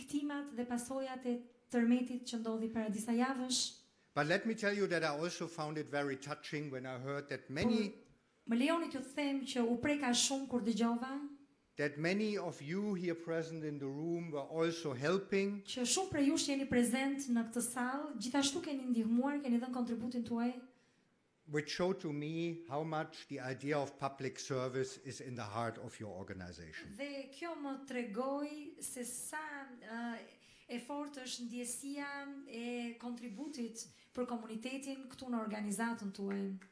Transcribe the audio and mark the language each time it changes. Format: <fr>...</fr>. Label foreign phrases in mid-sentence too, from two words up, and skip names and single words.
<en>But let me tell you that I also found it very touching when I heard that many of you here present in the room were also helping. Which showed to me how much the idea of public service is in the heart of your organization.</en> <sq>Dhe kjo më tregoi se sa e fortë është ndjesia e kontributit për komunitetin këtu në organizatën tuaj.</sq>